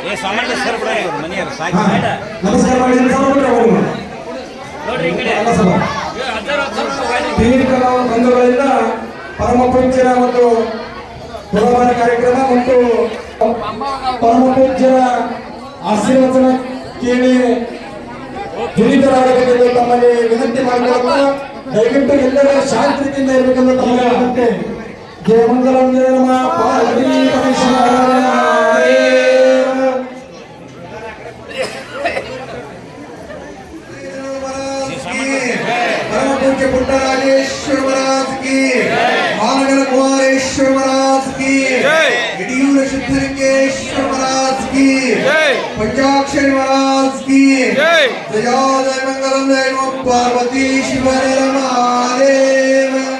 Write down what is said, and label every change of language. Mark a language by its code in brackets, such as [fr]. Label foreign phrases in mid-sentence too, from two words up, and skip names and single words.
[kn] ನಮಸ್ಕಾರ ಮಾಡಿ ಬಂಧುಗಳಿಂದ ಪರಮ ಪೂಜ್ಯರ ಒಂದು ಪುರಮಾನ ಕಾರ್ಯಕ್ರಮ ಮತ್ತು ಪರಮ ಪೂಜ್ಯರ ಆಶೀರ್ವಚನ ಕೇಳಿ ದುರಿತರಾಗಬೇಕೆಂದು ತಮ್ಮಲ್ಲಿ ವಿನಂತಿ ಮಾಡಿಕೊಳ್ಳುತ್ತಾ ದಯವಿಟ್ಟು ಎಲ್ಲರೂ ಶಾಂತಿಯಿಂದ ಇರಬೇಕೆಂದು ತಮ್ಮಲ್ಲಿ ವಿನಂತಿ. [sa] ಜಯ ಮಂಗಲಂ ಜಯ ನಮಃ ಪಾರ್ವತಿ ಪರಮೇಶ್ವರ [hi] परम पूज्य पुट्टराजेश्वर महाराज की आनंद कुमारेश्वर महाराज की यडियूर सिद्धलिंगेश्वर महाराज की पंचाक्षरी महाराज की जय जय मंगलम जय नमः पार्वती शिव महादेव